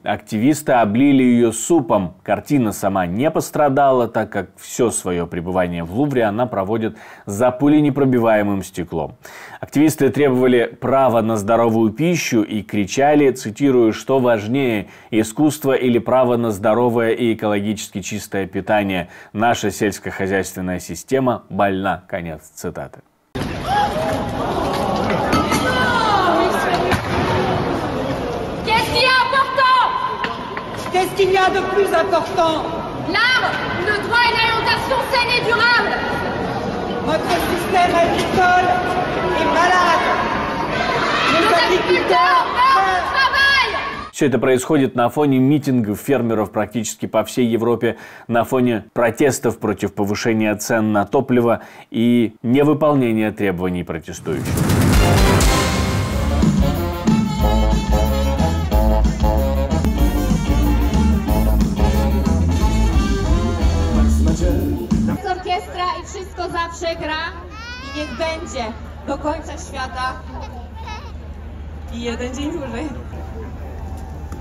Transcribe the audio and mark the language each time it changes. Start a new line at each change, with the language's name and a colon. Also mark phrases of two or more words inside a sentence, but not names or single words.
Russian: Активисты облили ее супом. Картина сама не пострадала, так как все свое пребывание в Лувре она проводит за пуленепробиваемым стеклом. Активисты требовали права на здоровую пищу и кричали, цитирую, что важнее – искусство или право на здоровое и экологически чистое питание. Наша сельскохозяйственная система больна. Конец цитаты.
French: Qu'est-ce qu'il y a de plus important? L'arbre, le droit à une alimentation saine et durable. Notre système agricole est malade. Nos agriculteurs meurent au travail.
Russian: Все это происходит на фоне митингов фермеров практически по всей Европе, на фоне протестов против повышения цен на топливо и невыполнения требований протестующих.
Polish: Orkiestra i wszystko zawsze gra i niech będzie do końca świata i jeden dzień dłużej.